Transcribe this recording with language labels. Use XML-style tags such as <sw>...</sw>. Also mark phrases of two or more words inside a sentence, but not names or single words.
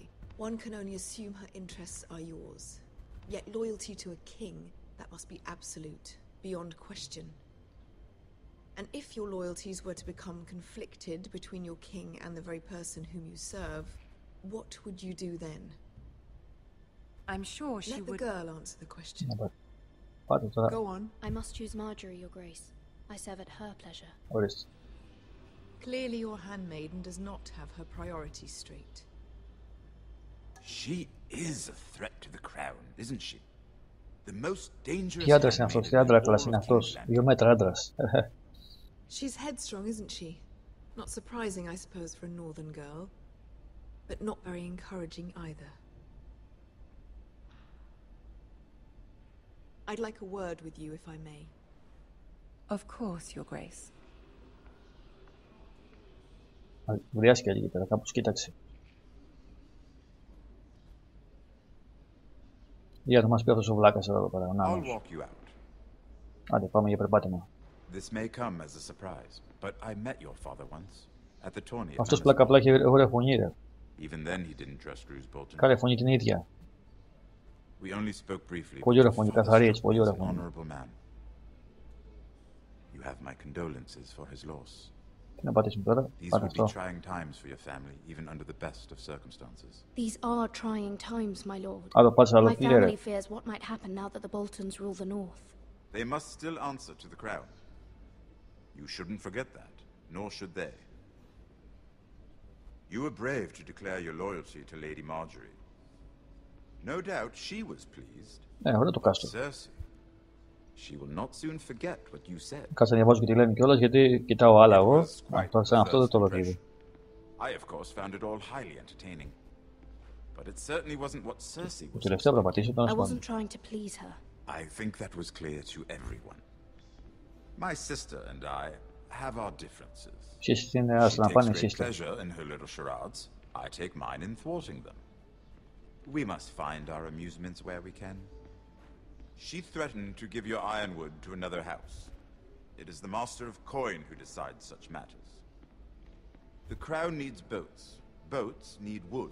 <en>One can only assume her interests are yours. Yet loyalty to a king, that must be absolute, beyond question. And if your loyalties were to become conflicted between your king and the very person whom you serve, what would you do then? I'm sure she Let the would. girl answer the question.</en> <el>Πάτε τώρα.</el> <en>Go on. I must choose Marjorie, Your Grace. I serve at her pleasure.</en> <el>Ορίστε.</el> <en>Clearly your handmaiden does not have her priorities straight. She is a threat to the crown, isn't she? The most dangerous.</en> <el>Τι άντρας είναι αυτός, τι άντρακλας είναι αυτός. 2 μέτρα άντρας.</el> <en>She's headstrong, isn't she? Not surprising, I suppose, for a northern girl. But not very encouraging either. I'd like a word with you, if I may. Of course, Your Grace.</en> <el>Βριάστηκε εκεί πέρα, κάπως κοίταξε. Για να μας πει αυτός ο βλάκας εδώ πέρα, ο</el> <en>I'll</en> <el>νάνος.</el> <en>walk you out.</en> <el>Άντε, πάμε για περπάτημα.</el> <en>This may come as a surprise, but I met your father once at the tourney. at</en> <el>Αυτός</el> <en>Manners</en> <el>πλάκα απλά</el> <en>Ball.</en> <el>έχει ωραία φωνή, ρε.</el> <en>Even then, he didn't trust Roose Bolton.</en> <el>Κάνε φωνή την ίδια.</el> <en>We only spoke briefly.</en> <el>Πολύ</el> <en>but</en> <el>ωραία</el> <en>your</en> <el>φωνή,</el> <en>father</en> <el>καθαρή,</el> <en>struck</en> <el>έτσι,</el> <en>me</en> <el>πολύ</el> <en>as</en> <el>ωραία</el> <en>an</en> <el>φωνή.</el> <en>honorable man. You have my condolences for his loss.</en> <el>Τι να πατήσουμε τώρα,</el> <en>These</en> <el>πάτε</el> <en>would be</en> <el>αυτό.</el> <en>trying times for your family, even under the best of circumstances. These are trying times, my lord.</en> <el>Α, το πάτσε άλλο,</el> <en>My</en> <el>τι λέει, ρε.</el> <en>family fears what might happen now that the Boltons rule the north. They must still answer to the crown. You shouldn't forget that, nor should they. You were brave to declare your loyalty to Lady Marjorie. No doubt she was pleased.</en> <el>Ωραίο το κάστρο.</el> <en>Cersei, she will not soon forget what you said.</en> <el>Κάτσε να διαβάζω και τι λένε κιόλας, γιατί κοιτάω άλλα εγώ. Τώρα σαν αυτό δεν το λέω ήδη.</el> <en>I, of course, found it all highly entertaining. But it certainly wasn't what Cersei</en> <el>Το</el> <en>was.</en> <el>τελευταίο θα πατήσω,</el> <en>I</en> <el>τώρα</el> <en>wasn't trying to please her. I think that was clear to everyone. My sister and I have our differences.</en> <el>Εσείς είναι</el> <en>She</en> <el>άστα να</el> <en>takes</en> <el>πάνε</el> <en>great</en> <el>εσείς.</el> <en>pleasure in her little charades. I take mine in thwarting them. We must find our amusements where we can. She threatened to give your ironwood to another house. It is the Master of Coin who decides such matters. The crown needs boats. Boats need wood.</en>